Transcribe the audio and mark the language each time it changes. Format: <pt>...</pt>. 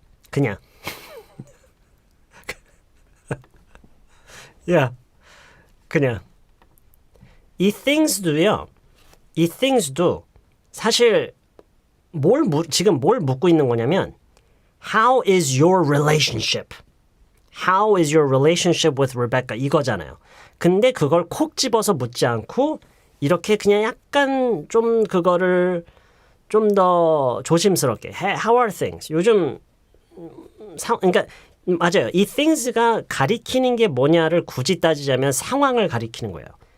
<ko>그냥 야 그냥 이 things도 사실 지금 뭘 묻고 있는 거냐면</ko> <en>How is your relationship? How is your relationship with Rebecca?</en> <ko>이거잖아요. 근데 그걸 콕 집어서 묻지 않고 이렇게 그냥 약간 좀 그거를 좀 더 조심스럽게</ko> <en>How are things?</en> <ko>요즘 그러니까 맞아요. 이 things가 가리키는 게 뭐냐를 굳이 따지자면 상황을 가리키는 거예요.</ko>